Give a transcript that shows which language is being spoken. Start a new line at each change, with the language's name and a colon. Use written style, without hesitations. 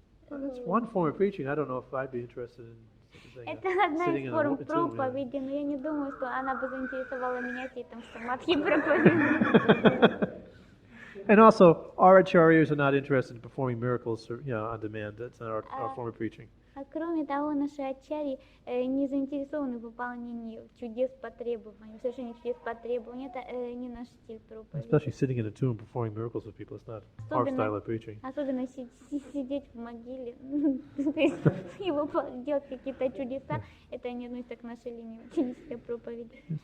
English: Well, that's one form of preaching. I don't know if I'd be interested in
Russian: Это одна из форм проповеди, но я не думаю, что она бы заинтересовала меня сидеть в самадхи проповедовать.
English: And also, our acharyas are not interested in performing miracles, on demand. That's not our form of preaching.
Russian: А кроме того, наши ачарьи не заинтересованы в выполнении чудес по требованию, совершении чудес по требованию. Это не наш стиль проповеди.
English: Especially sitting in a tomb performing miracles with people. It's not our style of preaching.
Russian: Особенно сидеть в могиле, его делать какие-то чудеса, это не относится к нашей линии ученической проповеди.